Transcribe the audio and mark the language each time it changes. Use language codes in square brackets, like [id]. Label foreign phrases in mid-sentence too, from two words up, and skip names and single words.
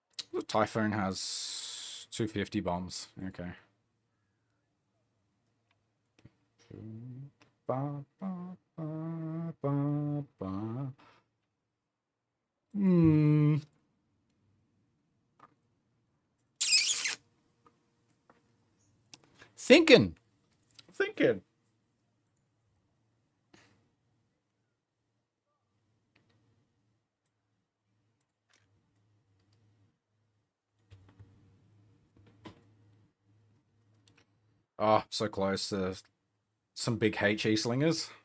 [en] The Typhoon has 250 bombs. Okay. Ba, ba, ba, ba, ba. Hmm. Thinking. Oh, so close to some big HE slingers.